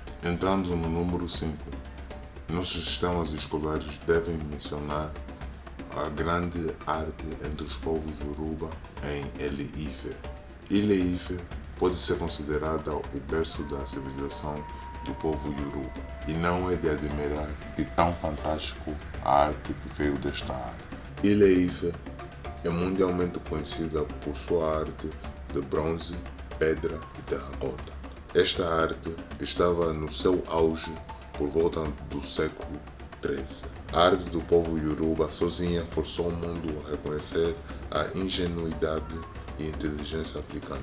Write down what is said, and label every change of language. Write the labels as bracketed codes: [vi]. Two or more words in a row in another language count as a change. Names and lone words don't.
[pt] Entrando no número 5, nossos sistemas escolares devem mencionar a grande arte entre os povos Yoruba em Ile-Ife. Ile-Ife pode ser considerada o berço da civilização do povo Yoruba, e não é de admirar que tão fantástico a arte que veio desta área. Ile-Ife é mundialmente conhecida por sua arte de bronze, pedra e terracota. Esta arte estava no seu auge por volta do século XIII. A arte do povo Yoruba sozinha forçou o mundo a reconhecer a ingenuidade e inteligência africana.